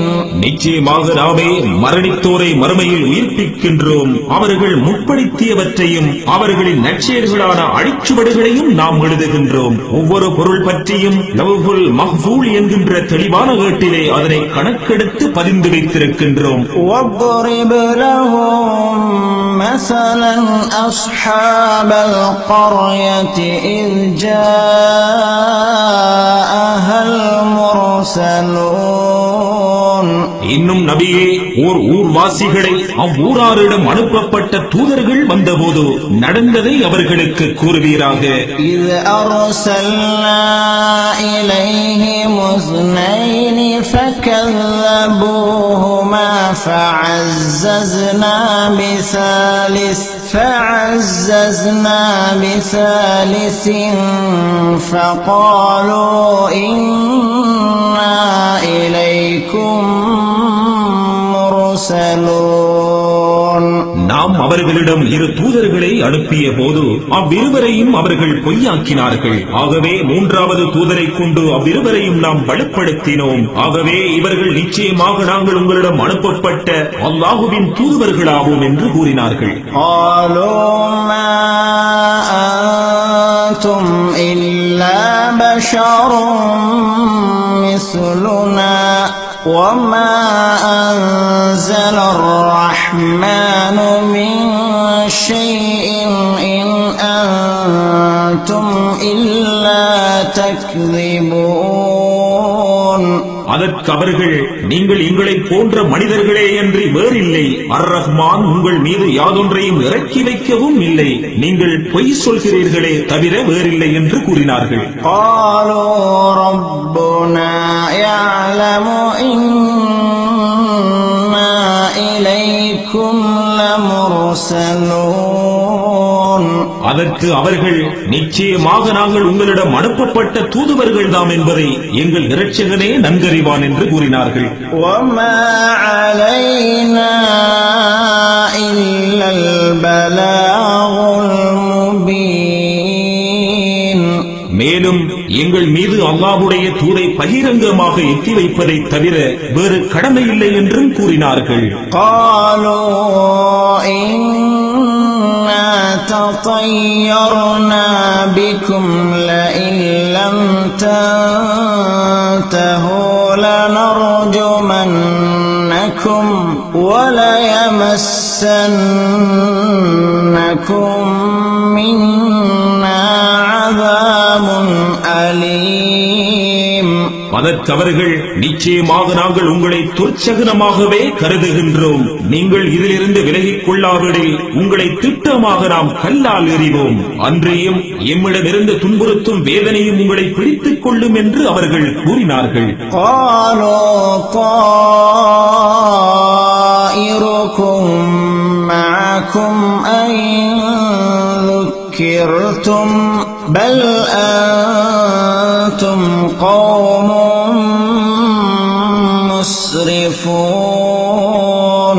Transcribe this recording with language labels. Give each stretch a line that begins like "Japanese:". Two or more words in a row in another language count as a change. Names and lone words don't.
Tamil: நிச்சயமாக நாமே மரணித்தோரை மறுமையில் உயிர்ப்பிக்கின்றோம். அவர்கள் முற்படுத்தியவற்றையும் அவர்களின் நற்செயல்களான அடிச்சுவடுகளையும் நாம் எழுதுகின்றோம். ஒவ்வொரு பொருள் பற்றியும்
Arabic: اللوح المحفوظ
Tamil: என்கின்ற தெளிவான ஏட்டிலே அதனை கணக்கெடுத்து பதிந்து வைத்திருக்கின்றோம்.
Arabic: وَاضْرِبْ لَهُم مَّثَلًا أَصْحَابَ الْقَرْيَةِ إِذْ جَاءَهَا الْمُرْسَلُونَ.
Tamil: இன்னும் நபியே, ஓர் ஊர்வாசிகளை அவ்வூராரிடம் அனுப்பப்பட்ட தூதர்கள் வந்தபோது நடந்ததை அவர்களுக்கு கூறுவீராக.
Arabic: إذ أرسلنا إليهم اثنين فكذبوهما فعززنا بثالث فقالوا إنا إليكم مرسلون.
Tamil: நாம் அவர்களிடம் இரு தூதர்களை அனுப்பிய போது அவ்விருவரையும் அவர்கள் பொய்யாக்கினார்கள். ஆகவே மூன்றாவது தூதரை கொண்டு அவ்விருவரையும் நாம் பலப்படுத்தினோம். ஆகவே இவர்கள் நிச்சயமாக நாங்கள் உங்களிடம் அனுப்பப்பட்ட அல்லாஹுவின் தூதுவர்களாவோம் என்று கூறினார்கள்.
Arabic: قالوا ما أنتم إلا بشر مثلنا وما أنزل الرحمن من شيء إن أنتم إلا تكذبون.
Tamil: அதற்கு அவர்கள், நீங்கள் எங்களைப் போன்ற மனிதர்களே அன்றி வேறில்லை. அர் ரஹ்மான் உங்கள் மீது யாதொன்றையும் இறக்கி வைக்கவும் இல்லை. நீங்கள் பொய் சொல்கிறீர்களே தவிர வேறில்லை என்று கூறினார்கள்.
Arabic: قالوا ربنا يعلم إنا إليكم لمرسلون.
Tamil: அதற்கு அவர்கள், நிச்சயமாக நாங்கள் உங்களிடம் அனுப்பப்பட்ட தூதுவர்கள் தாம் என்பதை எங்கள் இரட்சகனே நன்கறிவான் என்று கூறினார்கள்.
Arabic: وما علينا إلا البلاغ المبين.
Tamil: மேலும் எங்கள் மீது அல்லாஹ்வுடைய தூதை பகிரங்கமாக எத்தி வைப்பதை தவிர வேறு கடமை இல்லை என்றும் கூறினார்கள்.
Arabic: قالوا إنا تطيرنا بكم لئن لم تنتهوا لنرجمنكم وليمسنكم منا عذاب أليم.
Tamil: அதற்கு அவர்கள், நிச்சயமாக நாங்கள் உங்களை துர்ச்சகனமாகவே கருதுகின்றோம். நீங்கள் இதிலிருந்து விலகிக் கொள்ளாவிடில் உங்களை திட்டமாக நாம் கல்லால் எறிவோம். அன்றையும் எம்மிடமிருந்து துன்புறுத்தும் வேதனையும் உங்களை பிடித்துக் கொள்ளும் என்று அவர்கள் கூறினார்கள்.
Arabic: قالوا طائركم معكم أئن ذكرتم بل أنتم قوم مسرفون.